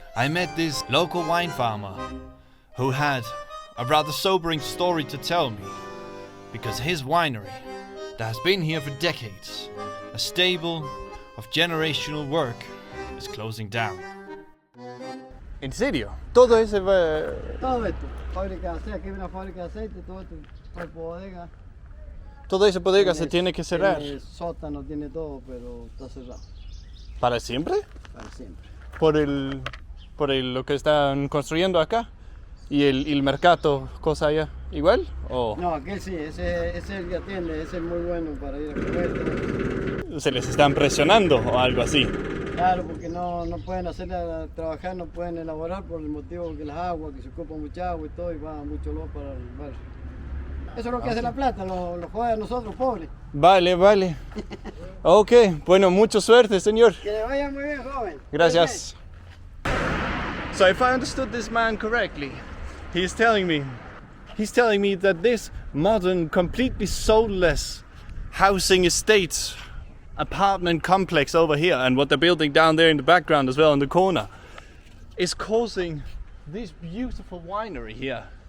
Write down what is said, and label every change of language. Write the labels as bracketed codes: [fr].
[en] I met this local wine farmer who had a rather sobering story to tell me, because his winery, that has been here for decades, a stable of generational work, is closing down. [es] ¿En serio? Todo ese... Todo esto, fábrica de aceite, aquí hay una fábrica de aceite, todo esto, bodega. Toda esa bodega se tiene que cerrar. El sótano tiene todo, pero está cerrado. ¿Para siempre? Para siempre. Por lo que están construyendo acá. ¿Y el mercado, cosa allá, igual? ¿O? No, aquel sí, ese es el que atiende, ese es muy bueno para ir a comer. ¿Se les están presionando o algo así? Claro, porque no pueden trabajar, no pueden elaborar por el motivo que las aguas, que se ocupa mucha agua y todo, y va mucho olor para el barrio. Eso es lo que hace la plata, lo juega a nosotros, pobres. Vale. Ok, bueno, mucha suerte, señor. Que le vaya muy bien, joven. Gracias. [en] So if I understood this man correctly, he's telling me that this modern, completely soulless housing estate apartment complex over here, and what they're building down there in the background as well in the corner, is causing this beautiful winery here.